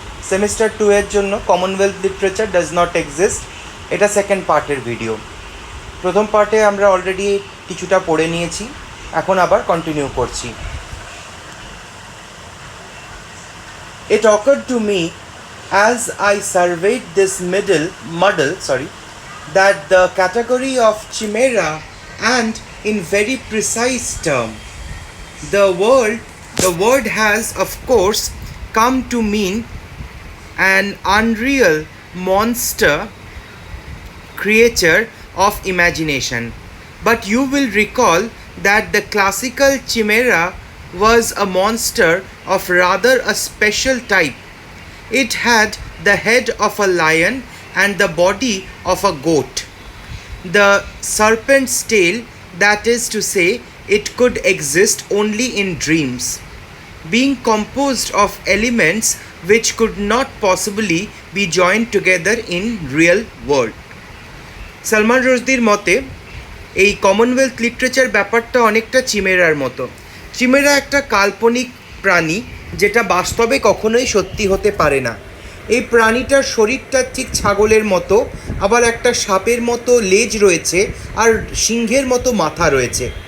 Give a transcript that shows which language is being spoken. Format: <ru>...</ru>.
<bn>Semester 2 এর জন্য Commonwealth literature</bn> <en>Does not exist.</en> <bn>এটা সেকেন্ড পার্টের ভিডিও। প্রথম পার্টে আমরা অলরেডি কিছুটা পড়ে নিয়েছি, এখন আবার কন্টিনিউ করছি।</bn> <en>It occurred to me as I surveyed this model, that the category of chimera, and in very precise term, the word has of course come to mean an unreal monster creature of imagination. But you will recall that the classical chimera was a monster of rather a special type. It had the head of a lion and the body of a goat. The serpent's tail, that is to say, it could exist only in dreams, being composed of elements which could not possibly be joined together in real world.</en> <bn>Salman রুশদির মতে এই Commonwealth literature ব্যাপারটা অনেকটা চিমেরার মতো। চিমেরা একটা কাল্পনিক প্রাণী যেটা বাস্তবে কখনোই সত্যি হতে পারে না। এই প্রাণীটার শরীরটা ঠিক ছাগলের মতো, আবার একটা সাপের মতো লেজ রয়েছে আর সিংহের মতো মাথা রয়েছে।</bn>